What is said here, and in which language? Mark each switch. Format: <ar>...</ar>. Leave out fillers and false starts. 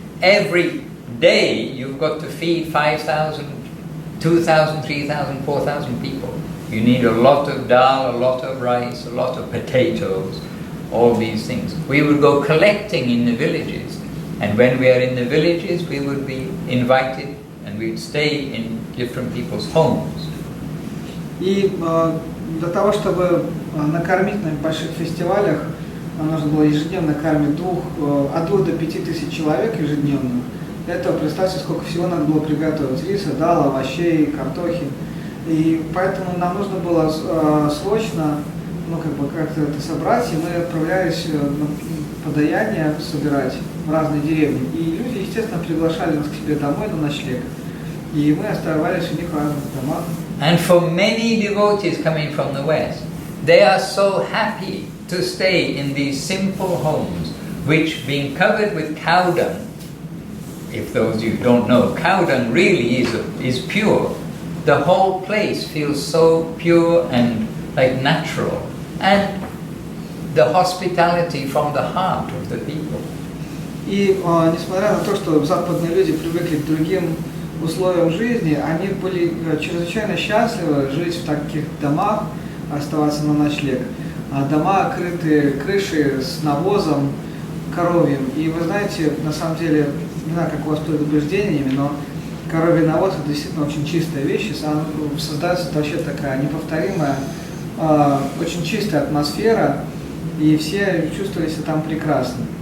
<en>Every day you've got to feed 5,000, 2,000, 3,000, 4,000 people. You need a lot of dal, a lot of rice, a lot of potatoes, all these things. We would go collecting in the villages, and when we are in the villages, we would be invited and we'd stay in different people's homes.</en> <ru>И для того, чтобы накормить на больших фестивалях, нужно было ежедневно кормить от 2 до 5 тысяч человек ежедневно. Для этого представьте, сколько всего надо было приготовить: риса, дал, овощей, картохи. И поэтому нам нужно было срочно, как-то это собрать, и мы отправлялись подаяние собирать в разные деревни. И люди, естественно, приглашали нас к себе домой на ночлег. И мы оставались у них в разных домах.</ru> <en>And for many devotees coming from the West, they are so happy to stay in these simple homes, which being covered with cow dung, if those of you don't know, cow dung really is pure. The whole place feels so pure and like natural, and the hospitality from the heart of the people.</en> <ru>И несмотря на то, что западные люди привыкли к другим условиям жизни, они были чрезвычайно счастливы жить в таких домах, оставаться на ночлег. Дома крыты крышей с навозом коровьим. И вы знаете, на самом деле, не знаю, как у вас с предубеждениями, но коровий навоз — это действительно очень чистая вещь, и создается вообще такая неповторимая, очень чистая атмосфера, и все чувствовали себя там прекрасно.</ru>